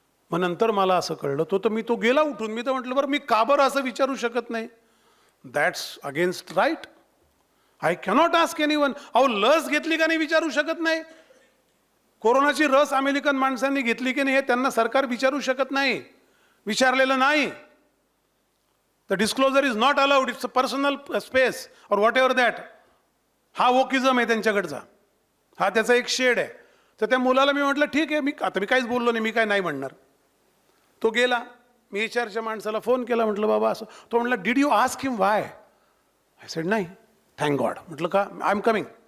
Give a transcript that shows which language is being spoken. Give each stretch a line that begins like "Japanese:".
Marathi: मग नंतर मला असं कळलं. तो गेला उठून. मी तर म्हटलं बरं मी का बरं असं विचारू शकत नाही?
English: That's against right. I cannot ask anyone.
Marathi: अहो लस घेतली का नाही विचारू शकत नाही. कोरोनाची लस अमेरिकन माणसांनी घेतली की नाही हे त्यांना सरकार विचारू शकत नाही. विचारलेलं नाही.
English: The disclosure is not allowed. It's a personal space or whatever that.
Marathi: हा वोकिझम आहे त्यांच्याकडचा. हा त्याचा एक शेड आहे. तर त्या मुलाला मी म्हटलं ठीक आहे, मी काहीच बोललो नाही, मी काय नाही म्हणणार. तो गेला. मी HRच्या माणसाला फोन केला. म्हटलं बाबा असं. तो म्हटला
English: Did you ask him why? I said नाही. Thank God.
Marathi: म्हटलं का?
English: I am coming.